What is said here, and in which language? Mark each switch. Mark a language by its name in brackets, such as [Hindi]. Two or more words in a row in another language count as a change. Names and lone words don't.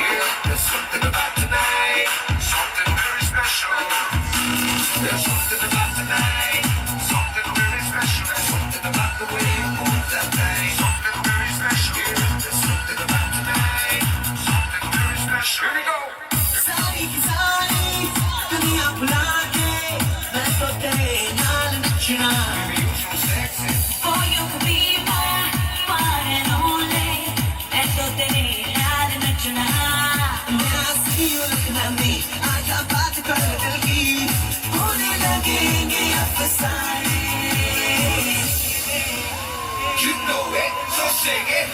[English] There's something about tonight, something very special. There's something about tonight, something very special. There's something about the way you move that thing, something very special. There's something about tonight, something very special. Here we go. [Punjabi] ਸਾਰੀ ਕੀ ਸਾਰੀ ਦੁਨੀਆ ਭੁਲਾ ਕੇ ਮੈਂ ਤੋ ਤੇਰੇ ਨਾਲ ਨੱਚਣਾ. [English] Baby, you're so sexy. For you could be my one and only. [Punjabi] ਮੈਂ ਤੋ ਤੇਰੇ ਨਾਲ ਨੱਚਣਾ. [English] When I see you looking at me, [Hindi] आँखें बात कर दिल की, होने लगेंगे अफसाने. [English] You know it, so sing it.